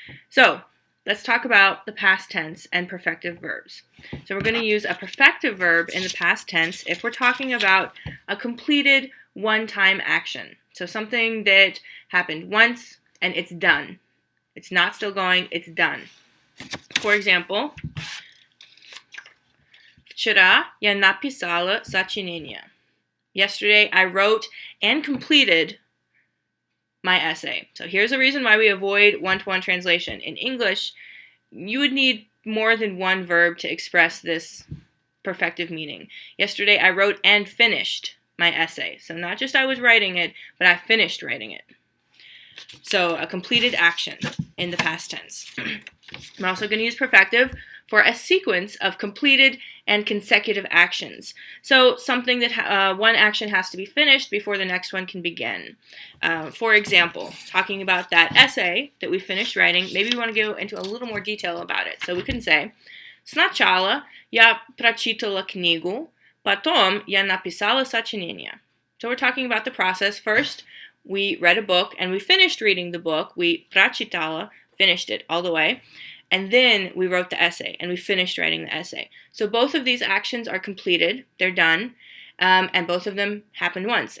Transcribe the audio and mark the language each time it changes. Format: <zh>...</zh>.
<en>So let's talk about the past tense and perfective verbs. So we're going to use a perfective verb in the past tense if we're talking about a completed one-time action. So something that happened once and it's done. It's not still going, it's done. For example,</en> <ru>Вчера я написала сочинение.</ru> <en>Yesterday, I wrote and completed my essay. So here's a reason why we avoid one-to-one translation. In English, you would need more than one verb to express this perfective meaning. Yesterday, I wrote and finished my essay. So not just I was writing it, but I finished writing it. So a completed action in the past tense. I'm also going to use perfective for a sequence of completed and consecutive actions. So something that one action has to be finished before the next one can begin. For example, talking about that essay that we finished writing, maybe we want to go into a little more detail about it. So we can say,</en> <ru>Сначала я прочитала книгу, потом я написала сочинение.</ru> <en>So we're talking about the process. First, we read a book and we finished reading the book. We прочитала, finished it all the way. And then we wrote the essay, and we finished writing the essay. So both of these actions are completed. They're done, and both of them happened once.</en>